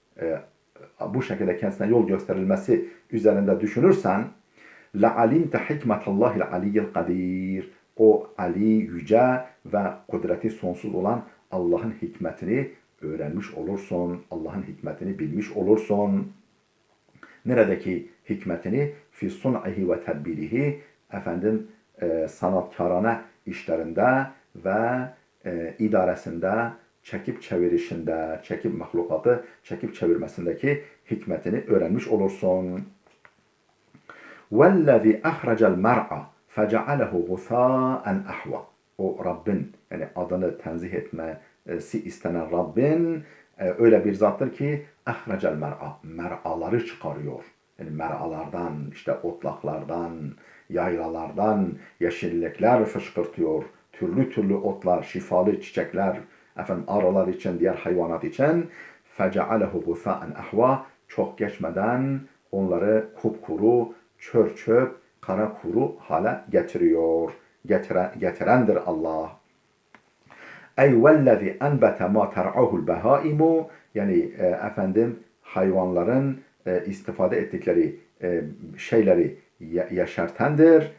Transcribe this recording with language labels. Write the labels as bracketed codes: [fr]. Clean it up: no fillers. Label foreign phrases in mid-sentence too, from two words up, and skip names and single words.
[tr] bu şekilde kendisine yol gösterilmesi üzerinde düşünürsen, [ar] لَعَلِمْتَ حِكْمَةَ اللّٰهِ الْعَلِيِّ الْقَدِيرِ, [tr] o Ali, yüce ve kudreti sonsuz olan Allah'ın hikmetini öğrenmiş olursun, Allah'ın hikmetini bilmiş olursun. Neredeki hikmetini? [ar] في صنعه وتدبيره, [tr] sanatkarane işlerinde ve idaresinde, çekip çevirişinde, çekip mahlukatı çekip çevirmesindeki hikmetini öğrenmiş olursun. [ar] وَالَّذِي أَخْرَجَ الْمَرْعَ فَجَعَلَهُ غُثَاءً أَحْوَى, [tr] o Rabbin, yani adını tenzih etmesi istenen Rabbin öyle bir zattır ki [ar] اَخْرَجَ الْمَرْعَ, [tr] mer'aları çıkarıyor. Yani mer'alardan, işte otlaklardan, yaylalardan yeşillikler fışkırtıyor. Türlü türlü otlar, şifalı çiçekler, arılar için, diğer hayvanat için. [ar] فَجَعَلَهُ غُثَاءً أَحْوَى, [tr] çok geçmeden onları kupkuru, çör çöp, kara kuru hale getiriyor. Getirendir Allah. [ar] أي والذي أنبت ما ترعاه البهائم, [tr] yani hayvanların istifade ettikleri şeyleri yeşertendir.